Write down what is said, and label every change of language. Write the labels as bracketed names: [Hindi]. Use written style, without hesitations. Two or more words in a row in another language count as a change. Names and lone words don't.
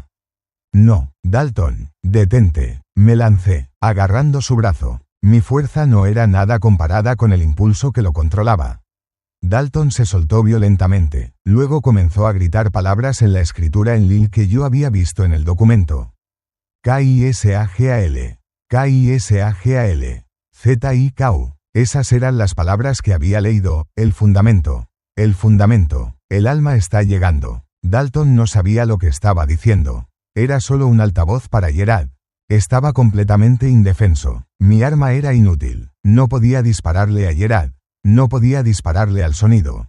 [Spanish] No, Dalton, detente, me lancé, agarrando su brazo. Mi fuerza no era nada comparada con el impulso que lo controlaba. Dalton se soltó violentamente, luego comenzó a gritar palabras en la escritura en Lil que yo había visto en el documento. K-I-S-A-G-A-L, K-I-S-A-G-A-L, Z-I-K-U. Esas eran las palabras que había leído, el fundamento, el alma está llegando. Dalton no sabía lo que estaba diciendo. Era solo un altavoz para Gerard. Estaba completamente indefenso. Mi arma era inútil. No podía dispararle a Gerard. No podía dispararle al sonido.